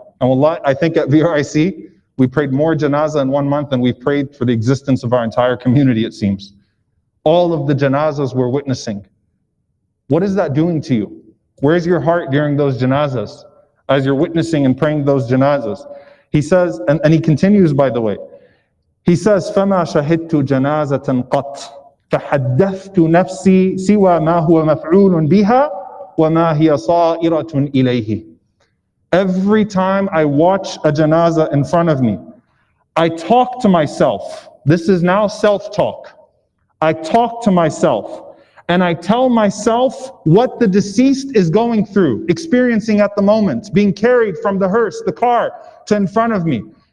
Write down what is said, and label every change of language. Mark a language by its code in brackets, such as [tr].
[en] And wallah, I think at VRIC, we prayed more janazah in 1 month than we prayed for the existence of our entire community, it seems. All of the janazahs we're witnessing. What is that doing to you? Where's your heart during those janazahs? As you're witnessing and praying those janazahs. He says, and he continues by the way, he says, [ar] فَمَا شَهِدْتُ جَنَازَةً قَطْ فَحَدَّثْتُ نَفْسِي سِوَى مَا هُوَ مَفْعُولٌ بِهَا وَمَا هِيَ صَائِرَةٌ إِلَيْهِ. [en] Every time I watch a janazah in front of me, I talk to myself. This is now self-talk. I talk to myself and I tell myself what the deceased is going through, experiencing at the moment, being carried from the hearse, the car, to in front of me.